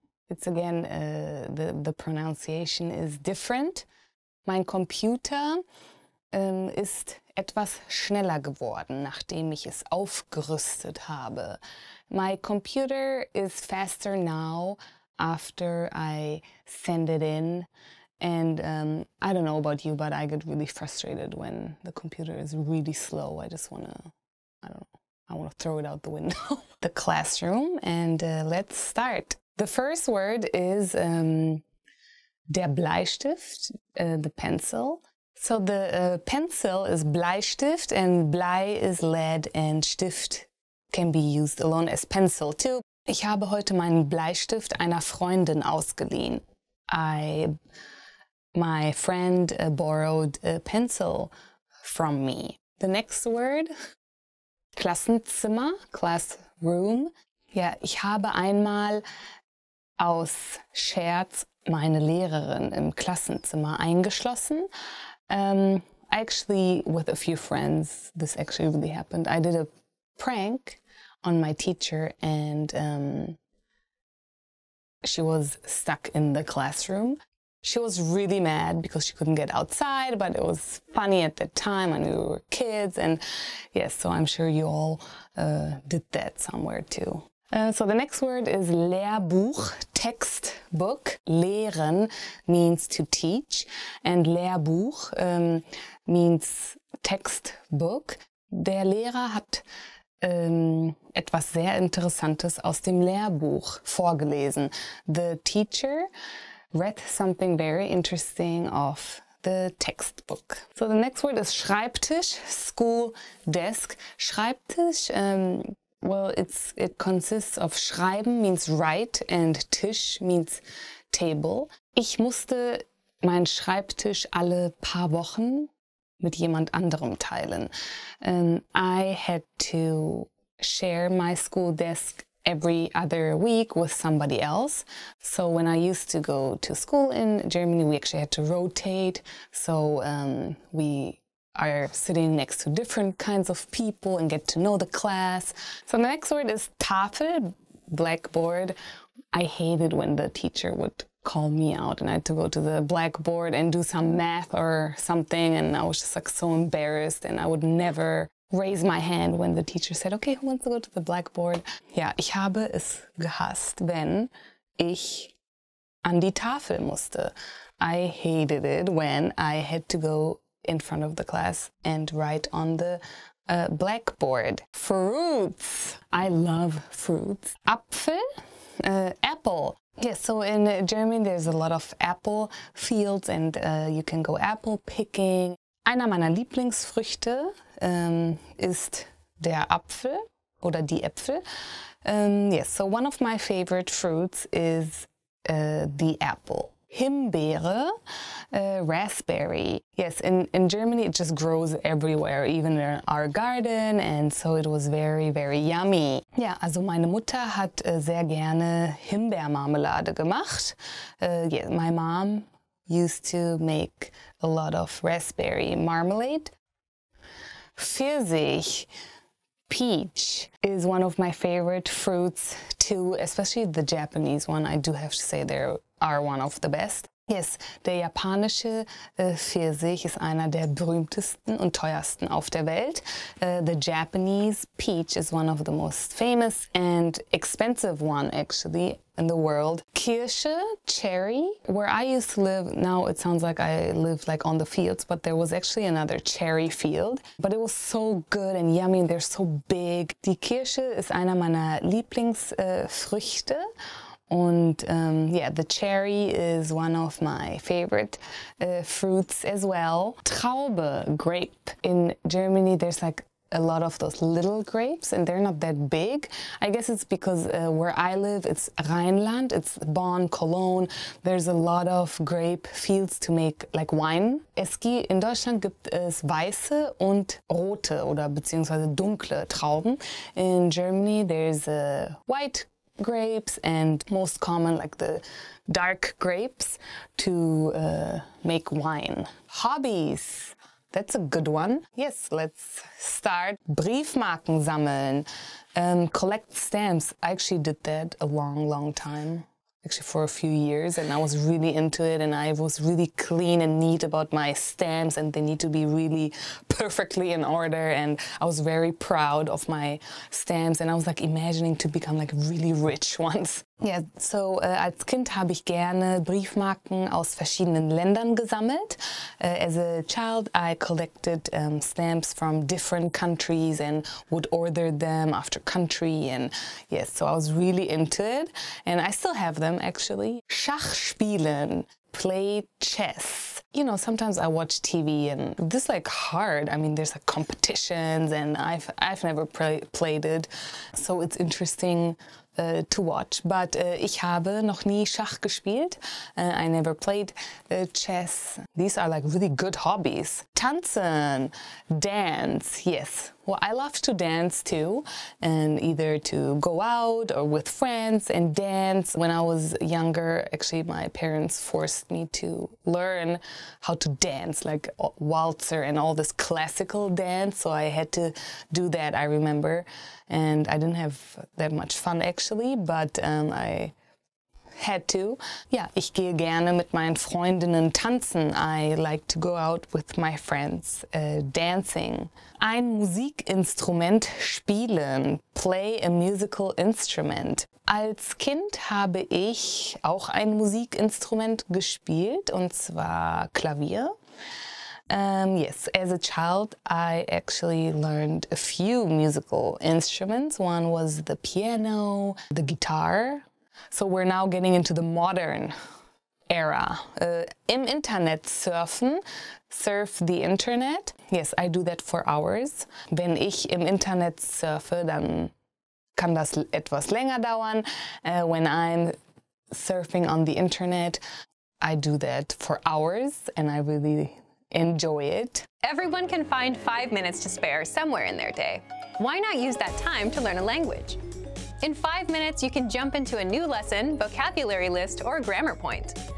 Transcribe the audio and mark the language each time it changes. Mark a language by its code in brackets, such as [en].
[en] It's again, the pronunciation is different. [de] Mein Computer ist etwas schneller geworden, nachdem ich es aufgerüstet habe. [en] My computer is faster now after I send it in. And I don't know about you, but I get really frustrated when the computer is really slow. I just want to, I don't know, I want to throw it out the window. The classroom, and let's start. The first word is der Bleistift, the pencil. So the pencil is Bleistift, and Blei is lead, and Stift can be used alone as pencil too. [de] Ich habe heute meinen Bleistift einer Freundin ausgeliehen. [en] My friend borrowed a pencil from me. The next word, Klassenzimmer, classroom. [de] Ja, ich habe einmal aus Scherz meine Lehrerin im Klassenzimmer eingeschlossen. [en] Actually, with a few friends, this actually really happened. I did a prank on my teacher, and she was stuck in the classroom. She was really mad because she couldn't get outside, but it was funny at that time when we were kids. And yes, so I'm sure you all did that somewhere too. So the next word is Lehrbuch, textbook. Lehren means to teach, and Lehrbuch means textbook. [de] Der Lehrer hat etwas sehr Interessantes aus dem Lehrbuch vorgelesen. [en] The teacher read something very interesting of the textbook. So the next word is Schreibtisch, school desk. Schreibtisch, well, it consists of Schreiben means write, and Tisch means table. [de] Ich musste meinen Schreibtisch alle paar Wochen mit jemand anderem teilen. [en] I had to share my school desk every other week with somebody else. So when I used to go to school in Germany, we actually had to rotate. So we are sitting next to different kinds of people and get to know the class. So the next word is Tafel, blackboard. I hated when the teacher would call me out and I had to go to the blackboard and do some math or something, and I was just like so embarrassed, and I would never raise my hand when the teacher said, okay, who wants to go to the blackboard? [de] Ja, ich habe es gehasst, wenn ich an die Tafel musste. [en] I hated it when I had to go in front of the class and write on the blackboard. Fruits. I love fruits. Apfel, apple. Yes, so in Germany there's a lot of apple fields, and you can go apple picking. [de] Einer meiner Lieblingsfrüchte ist der Apfel oder die Äpfel. [en] Yes, so one of my favorite fruits is the apple. Himbeere, raspberry. Yes, in Germany it just grows everywhere, even in our garden, and so it was very, very yummy. [de] Ja, also meine Mutter hat sehr gerne Himbeermarmelade gemacht. [en] Yeah, my mom used to make a lot of raspberry marmalade. Pfirsich, peach, is one of my favorite fruits too, especially the Japanese one. I do have to say they are one of the best. [de] Yes, der japanische Pfirsich ist einer der berühmtesten und teuersten auf der Welt. [en] The Japanese peach is one of the most famous and expensive one actually in the world. Kirsche, cherry. Where I used to live, now it sounds like I live like on the fields, but there was actually another cherry field. But it was so good and yummy, and they're so big. [de] Die Kirsche ist einer meiner Lieblingsfrüchte. Und [en] yeah, the cherry is one of my favorite fruits as well. Traube, grape. In Germany, there's like a lot of those little grapes, and they're not that big. I guess it's because where I live, it's Rheinland, it's Bonn, Cologne. There's a lot of grape fields to make like wine. [de] In Deutschland gibt es weiße und rote oder beziehungsweise dunkle Trauben. [en] In Germany, there's white grapes and most common like the dark grapes to make wine. Hobbies. That's a good one. Yes, let's start. Briefmarken sammeln. Collect stamps. I actually did that a long, long time actually for a few years, and I was really into it, and I was really clean and neat about my stamps, and they need to be really perfectly in order, and I was very proud of my stamps, and I was like imagining to become like really rich once. Yeah, so [de] als Kind habe ich gerne Briefmarken aus verschiedenen Ländern gesammelt. [en] As a child, I collected stamps from different countries and would order them after country, and yes, so I was really into it, and I still have them actually. Schach spielen, play chess. You know, sometimes I watch TV and this is like hard. I mean, there's like competitions, and I've never played it, so it's interesting to watch. But [de] ich habe noch nie Schach gespielt. [en] I never played chess. These are like really good hobbies. Tanzen, dance, yes. Well, I love to dance too, and either to go out or with friends and dance. When I was younger, actually my parents forced me to learn how to dance, like waltzer and all this classical dance, so I had to do that, I remember. And I didn't have that much fun actually, but I had to. [de] Ja, ich gehe gerne mit meinen Freundinnen tanzen. [en] I like to go out with my friends dancing. Ein Musikinstrument spielen. Play a musical instrument. [de] Als Kind habe ich auch ein Musikinstrument gespielt, und zwar Klavier. [en] Yes, as a child, I actually learned a few musical instruments. One was the piano, the guitar. So we're now getting into the modern era. Im Internet surfen, surf the Internet. Yes, I do that for hours. [de] Wenn ich im Internet surfe, dann kann das etwas länger dauern. [en] When I'm surfing on the Internet, I do that for hours, and I really enjoy it. Everyone can find 5 minutes to spare somewhere in their day. Why not use that time to learn a language? In 5 minutes, you can jump into a new lesson, vocabulary list, or grammar point.